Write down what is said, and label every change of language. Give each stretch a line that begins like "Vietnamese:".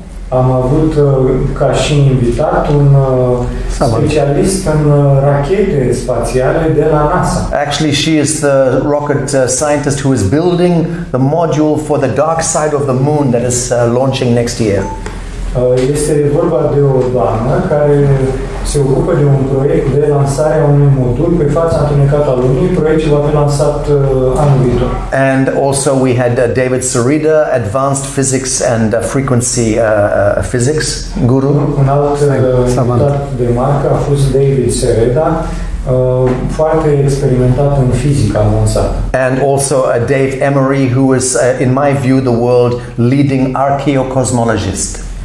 Romanian: Am avut ca și invitat un specialist în rachete spațiale de la NASA.
English: Actually, she is the rocket scientist who is building the module for the dark side of the moon that is launching next year.
Romanian: Este vorba de o doamnă care se ocupă de un proiect de lansare a unui modul pe fața întunecată a Lunii, proiect ce va fi lansat anul viitor.
English: And also we had David Sarida, advanced physics and frequency physics guru.
Romanian: Un alt invitat de marcă a fost David Sarida, foarte experimentat în fizică avansată.
English: And also Dave Emery, who is, in my view, the world leading archaeocosmologist.